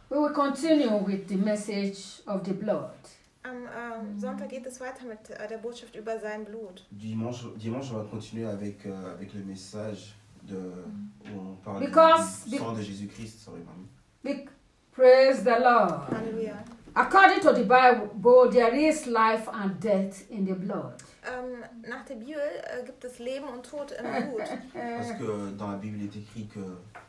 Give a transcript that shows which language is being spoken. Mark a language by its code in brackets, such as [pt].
[en] We will continue with the message of the blood. [de] Sonntag geht es weiter mit der Botschaft über sein Blut. [fr] Dimanche, on va continuer avec le message où on parle du sang de Jésus-Christ. [en] Sorry, mamie. Praise the Lord. Hallelujah. According to the Bible, there is life and death in the blood. [de] Nach der Bibel gibt es Leben und Tod im Blut. [fr] Parce que dans la Bible est écrit que